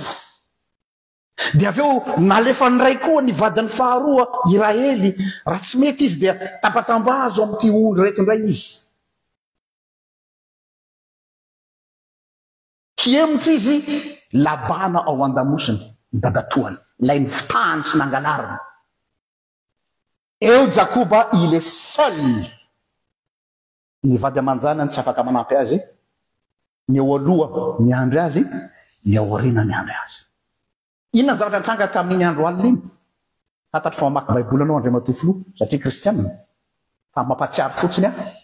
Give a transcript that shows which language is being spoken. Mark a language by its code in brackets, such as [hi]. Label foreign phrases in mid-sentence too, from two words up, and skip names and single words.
[mg] De aveo nalefa ny ray koa ny vadiny faharoa Iraely, raha tsy mety izy dia tambatambazo amin'ity ondry reto indray izy. Hiemotra izy labana ao an-damosiny dadatoany, ilay ny fitahany sy nangalariny. Eo Jakoba, [fr] il est seul. [mg] Ny vady aman-janany tsy afaka manampy azy, ny eo aloha miandry azy, ny eo aoriana miandry azy. Inona zavatra tranga tamin'ny andro alina iny? Fantatro fa mamaky baiboly anao Andriamanitra Matofilo satria kristianina, fa mampatsiaro fotsiny aho.